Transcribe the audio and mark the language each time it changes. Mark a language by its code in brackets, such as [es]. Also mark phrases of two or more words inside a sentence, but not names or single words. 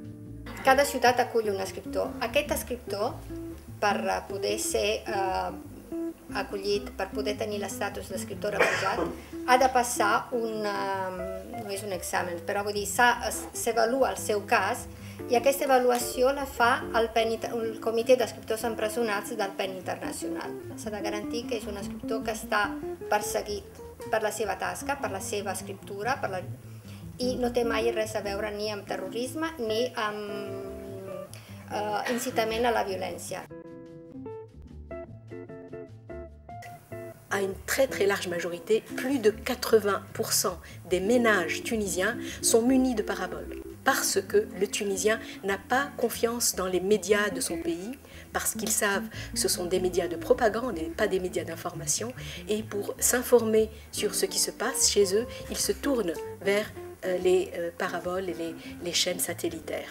[ca] Cada ciutat acull un escriptor. Aquest escriptor, per poder ser acollit, per poder tenir l'estatus d'escriptor refugiat, ha de passar no és un examen, però vull dir, s'avalua el seu cas i aquesta avaluació la fa el Comitè d'Escriptors Empresonats del PEN Internacional. S'ha de garantir que és un escriptor que està perseguit per la seva tasca, per la seva escriptura, i no té mai res a veure ni amb terrorisme ni amb incitament a la violència. [fr] À une très large majorité, plus de 80% des ménages tunisiens sont munis de paraboles. Parce que le Tunisien n'a pas confiance dans les médias de son pays, parce qu'ils savent que ce sont des médias de propagande et pas des médias d'information, et pour s'informer sur ce qui se passe chez eux, ils se tournent vers les paraboles et les chaînes satellitaires.